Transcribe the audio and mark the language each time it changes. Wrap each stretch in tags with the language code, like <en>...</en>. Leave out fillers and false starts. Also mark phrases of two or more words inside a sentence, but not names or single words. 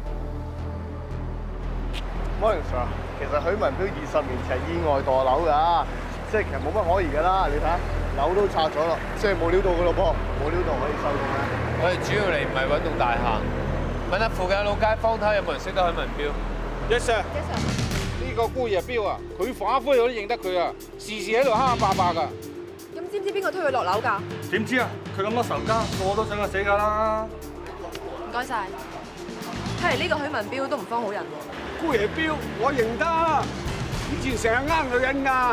<en>Morning Sir，</en> <yue>其實許文彪20年前意外墮樓㗎，即係其實冇乜可疑㗎啦。你睇下樓都拆咗咯，即係冇料到㗎咯噃，冇料到可以收工啦。我哋主要嚟唔係揾棟大廈，問下附近嘅老街坊睇下有冇人識得許文彪。</yue> <en>Yes sir。Yes sir。</en> <yue>呢個姑爺彪啊，佢反灰我都認得佢啊，時時喺度蝦霸霸㗎。咁知唔知邊個推佢落樓㗎？點知啊？佢咁多仇家，個個都想佢死㗎啦。唔該晒。睇嚟呢個許文彪都唔幫好人喎。姑爺彪，我認得，以前成日呃女人㗎。</yue>